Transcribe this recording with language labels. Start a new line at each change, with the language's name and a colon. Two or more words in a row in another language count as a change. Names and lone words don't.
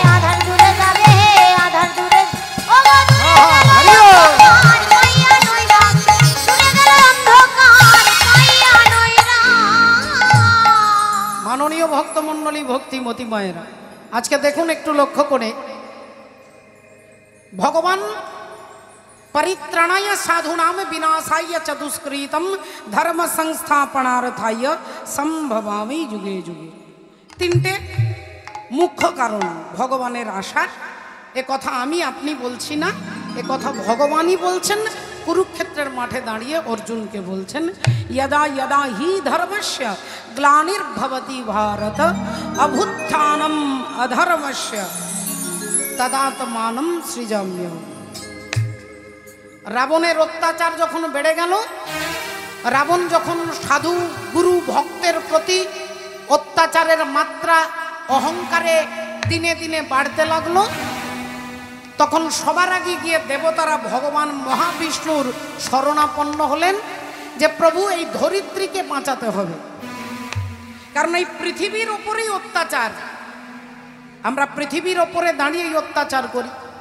Bangla: আধার দূরে যাবে হে, আধার দূরে ও গো দূরে হরি গেল বল। অন্ধকার পাইয়া নৈরাশ, দূরে গেল অন্ধকার পাইয়া নৈরাশ। মাননীয় ভক্তমণ্ডলী ভক্তিমতী মায়েরা, আজকে দেখুন একটু লক্ষ্য করে, ভগবান
Sanskrit: পরিত্রাণায় সাধুনাম বিনাশায় চ দুষ্কৃতম ধর্ম সংস্থাপনার্থায় সম্ভবামি যুগে যুগে।
Bangla: তিনটে মুখ্য কারণ ভগবানের আশার। এ কথা আমি আপনি বলছি না, এ কথা ভগবানই বলছেন। কুরুক্ষেত্রের মাঠে দাঁড়িয়ে অর্জুনকে বলছেন
Sanskrit: यदा यदा हि धर्मस्य ग्लानिर्भवति भारत अभुत्थानम अधर्मस्य तदात्मानं सृजाम्यहम्।
Bangla: রাবণের অত্যাচার যখন বেড়ে গেল, রাবণ যখন সাধু গুরু ভক্তের প্রতি অত্যাচারের মাত্রা অহংকারে দিনে দিনে বাড়তে লাগলো। তখন সবার আগে গিয়ে দেবতারা ভগবান মহাবিষ্ণুর শরণাপন্ন হলেন যে প্রভু এই ধরিত্রীকে বাঁচাতে হবে, কারণ এই পৃথিবীর ওপরেই অত্যাচার, আমরা পৃথিবীর ওপরে দাঁড়িয়েই অত্যাচার করি।